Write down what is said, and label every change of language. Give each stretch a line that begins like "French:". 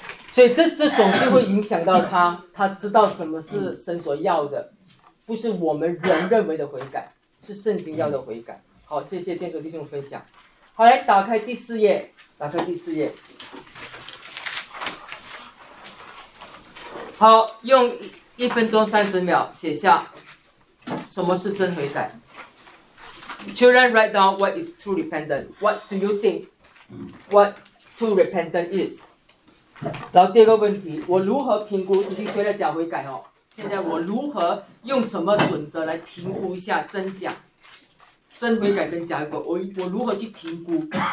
Chinese: 所以这总是会影响到他，他知道什么是神所要的，不是我们人认为的悔改，是圣经要的悔改。好，谢谢建筑弟兄分享。好，来打开第四页，打开第四页。好，用。” 1分钟30秒，写下什么是真悔改。
English: Children, write down what is true repentance. What do you think? What true repentance is?
Chinese: 然后第二个问题，我如何评估已经学了假悔改哦？现在我如何用什么准则来评估一下真假？真悔改跟假悔改，我如何去评估？